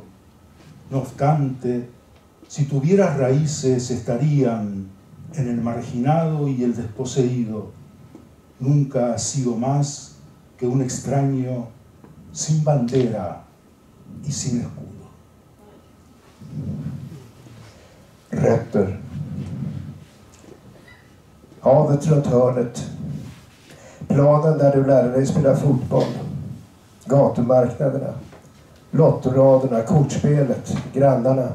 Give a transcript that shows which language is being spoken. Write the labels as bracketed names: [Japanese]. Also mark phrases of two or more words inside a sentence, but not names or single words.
[Spanish] No obstante, si tuvieras raíces estarían en el marginado y el desposeído. Nunca has sido más que un extraño sin bandera y sin escudo. [Swedish] Rötter. Havet runt hörnet. Planen där du lärde dig spela fotboll. Gatumarknaderna. Lottoraderna, kortspelet, grannarna.